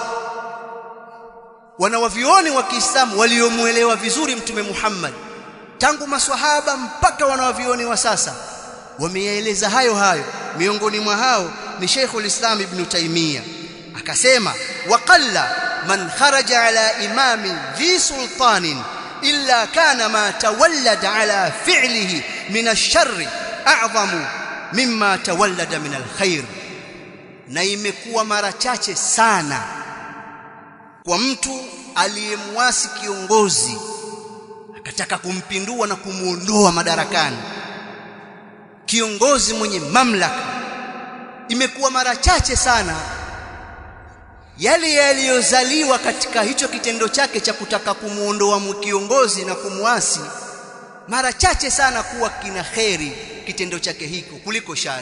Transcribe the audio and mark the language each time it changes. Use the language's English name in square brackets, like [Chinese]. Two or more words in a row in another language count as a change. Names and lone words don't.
[Swahili] Wanawavioni wa Kiislamu waliomuelewa vizuri Mtume Muhammad tangu maswahaba mpaka wanawavioni wa sasa wameyaeleza hayo. Miongoni mwa hao ni Sheikhul Islam Ibn Taymiyyah, akasema [Arabic] وقل من خرج على إمام ذي سلطان إلا كان ما تولد على فعله من الشر أعظم مما تولد من الخير. [Swahili] Na imekuwa mara chache sana kwa mtu aliyemwasi kiongozi akataka kumpindua na kumuondoa madarakani, kiongozi mwenye mamlaka, imekuwa mara chache sana yale yaliyozaliwa katika hicho kitendo chake cha kutaka kumuondoa kiongozi na kumuasi, mara chache sana kuwa kina kheri kitendo chake hiko kuliko shari.